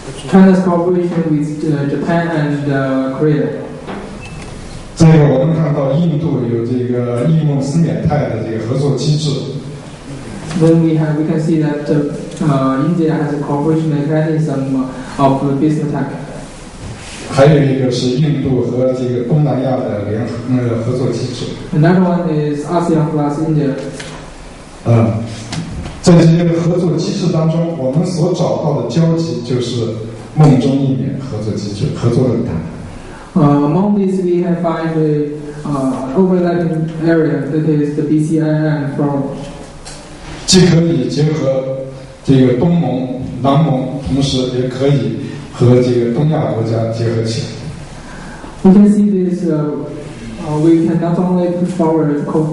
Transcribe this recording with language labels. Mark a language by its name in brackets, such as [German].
[English] China's cooperation with Japan and Korea. [Chinese] 这个我们看到印度有这个印孟斯缅泰的这个合作机制。 [English] Then we can see that India has a cooperation mechanism of business tech. [Chinese] 还有一个是印度和这个东南亚的合作机制。 [English] Another one is ASEAN plus India. [Chinese] 在这些合作机制当中，我们所找到的交集就是梦中一缅合作机制、合作论坛。 [English] Among these, we have find a overlapping area that is the BCIM forum. [Chinese] 既可以结合这个东盟、南盟，同时也可以和这个东亚国家结合起来。 [English] We can see this. We can not only push forward